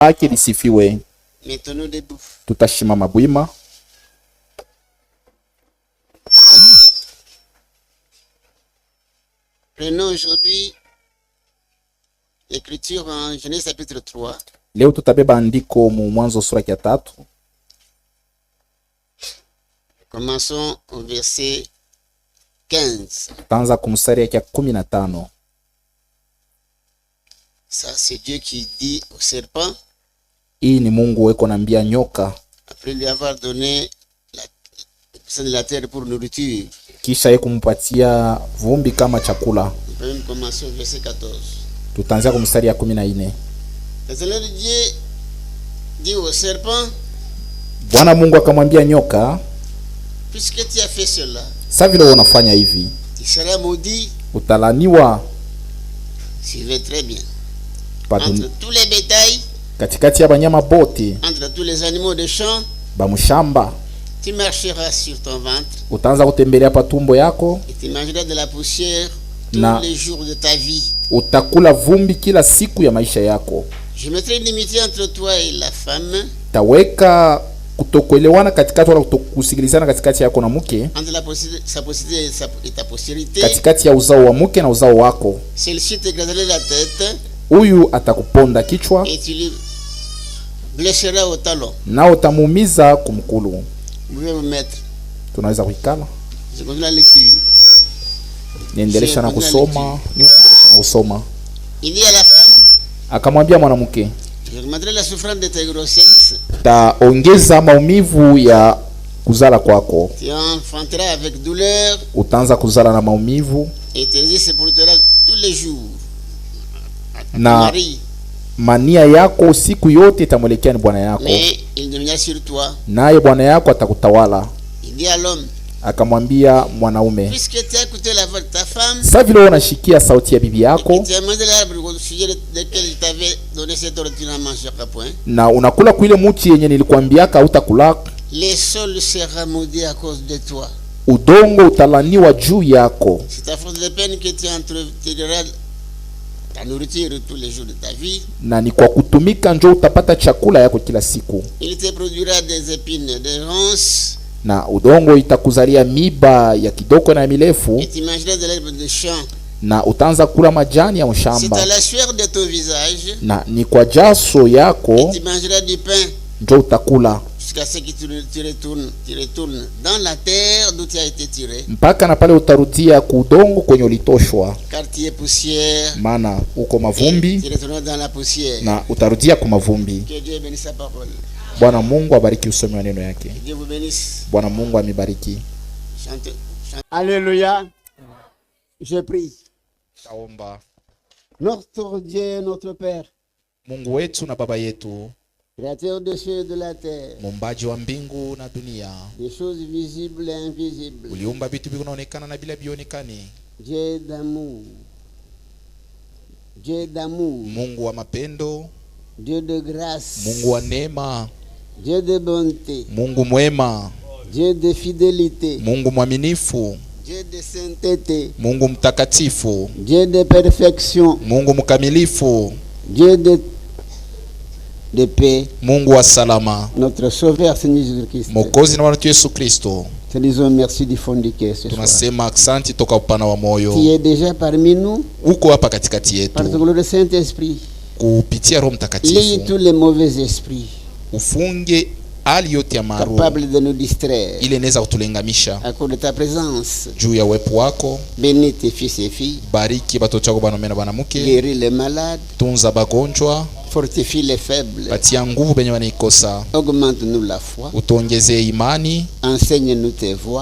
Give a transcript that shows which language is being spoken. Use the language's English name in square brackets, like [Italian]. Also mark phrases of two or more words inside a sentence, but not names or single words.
[Swahili] Ake lisifiwe. [French] Mettons-nous debout. [Swahili] Tutashimama bwima. [French] Prenons aujourd'hui l'écriture en Genèse chapitre 3. [Swahili] Leo tutabeba andiko mu Mwanzo sura ya 3. [French] Commençons au verset 15. [Swahili] Tutaanza kumstari ya 15. [French] Ça, c'est Dieu qui dit au serpent, [Swahili] Hii ni Mungu weko naambia nyoka [French] après lui avoir donné de la terre pour nourriture. [Swahili] kisha yeye kumpatia vumbi kama chakula. [French] On peut même commencer au verset 14. [Swahili] Tutaanza kumstari ya 14. [French] Le Seigneur Dieu dit au serpent, [Swahili] Bwana Mungu akamwambia nyoka, [French] puisque tu as fait cela, [Swahili] sasa vile unafanya hivi, [French] tu seras maudit. [Swahili] utalaniwa [French] Suivez très bien. Entre Entre tous les bétails, [Swahili] katikati ya banyama bote [French] entre tous les animaux de champ, [Swahili] bamushamba. [French] tu marcheras sur ton ventre [Swahili] Utaanza kutembelea pa tumbo yako [French] et tu mangeras de la poussière tous [Swahili] Na. [French] les jours de ta vie. [Swahili] utakula vumbi kila siku ya maisha yako. [French] Je mettrai une limite entre toi et la femme, [Swahili] Taweka kutokuelewana katikati wala kutokusikilizana katikati yako na mke, [French] entre sa postérité et ta postérité. [Swahili] katikati ya uzao wa mke na uzao wako. [French] Celle-ci t'écraserait la tête [Swahili] Huyu atakuponda kichwa [French] et tu lui blesseras au talon. [Swahili] na utamuumiza kumkulu. [French] Vous pouvez vous mettre. [Swahili] Tunaweza kuikala. [French] Je continue la lecture. [Swahili] Niendelesha na kusoma. [French] Il dit à la femme, [Swahili] Akamwambia mwanamke, [French] je augmenterai la souffrance de tes grossesses. [Swahili] taongeza maumivu ya kuzala kwako. [French] Tu enfanteras avec douleur [Swahili] Utaanza kuzala na maumivu [French] et tes yeux se portera tous les jours. [Swahili] na Marie, mania yako siku yote itamwelekea ni bwana yako, [French] mais il dominera sur toi. [Swahili] naye bwana yako atakutawala. [French] Il dit à l'homme, [Swahili] Akamwambia mwanaume, [French] puisque tu as écouté la voix de ta femme, [Swahili] sasa vile unashikia sauti ya bibi [French] et [Swahili] yako [French] tu as mangé de l'arbre au sujet desquels je t'avais donné cette ordre, tu n'en mangeras point. [Swahili] na unakula kuile muti yenye nilikwambiaka hautakula, [French] Les sols sera maudit à cause de toi. [Swahili] udongo utalaniwa juu yako. [French] C'est à force de peine que tu entretiendras ta nourriture tous les jours de ta vie. [Swahili] Na ni kwa kutumika njo utapata chakula yako kila siku, [French] Il te produira des épines, des ronces, [Swahili] na udongo itakuzalia miba ya kidogo na mirefu, [French] et tu mangeras de l'herbe de champ. [Swahili] na utaanza kula majani ya [French] C'est [Swahili] mshamba, [French] à la sueur de ton visage, [Swahili] na ni kwa jaso yako [French] et tu mangeras du pain, [Swahili] njo utakula, [French] jusqu'à ce que tu retournes dans la terre d'où tu as été tiré. [Swahili] mpaka na pale utarudia kuudongo kwenye ulitoshwa, [French] Car tu es poussière, [Swahili] maana uko [French] et [Swahili] mavumbi [French] tu retourneras dans la poussière. [Swahili] na utarudia kwa mavumbi. [French] Que Dieu bénisse sa parole. [Swahili] Bwana Mungu abariki usomi wa neno yake. [French] Que Dieu vous bénisse. [Swahili] Bwana Mungu amibariki. [French] Chante. Alléluia. Je prie. [Swahili] Taomba. [French] Notre Dieu, notre Père, [Swahili] Mungu wetu na baba yetu, [French] créateur des cieux et de la terre, [Swahili] muumbaji wa mbingu na dunia, [French] des choses visibles et invisibles, [Swahili] uliumba vitu vinaonekana na bila vionekani. [French] Dieu d'amour, Dieu d'amour, [Swahili] Mungu wa mapendo, [French] Dieu de grâce, [Swahili] Mungu wa neema, [French] Dieu de bonté, [Swahili] Mungu mwema, [French] Dieu de fidélité, [Swahili] Mungu mwaminifu, [French] Dieu de sainteté, [Swahili] Mungu mtakatifu, [French] Dieu de perfection, [Swahili] Mungu mkamilifu, [French] Dieu de paix, [Swahili] Mungu wa salama, [French] notre Sauveur Seigneur Jésus-Christ. [Swahili] Mwokozi na Bwana wetu Yesu Kristo. [French] Te disons merci du fond du cœur ce soir. [Swahili] Tunasema asante toka upana wa moyo. [French] Qui est déjà parmi nous, [Swahili] Uko hapa katikati [French] par ton [Swahili] yetu [French] glorieux Saint-Esprit. [Swahili] kupitia Roho [French] Lie [Swahili] Mtakatifu. [French] tous les mauvais esprits [Swahili] Ufunge hali yote ya maroho [French] capables de nous distraire [Swahili] ile inaweza kutulengamisha [French] à cause de ta présence. [Swahili] juu ya uwepo wako. [French] Bénis tes fils et filles, [Swahili] Bariki batoto wako banaume na banamuke, [French] guéris les malades, [Swahili] tunza bagonjwa, [French] fortifie les faibles, [Swahili] patia nguvu benye wanaikosa, [French] augmente-nous la foi, [Swahili] utuongezee imani, [French] enseigne-nous tes voies.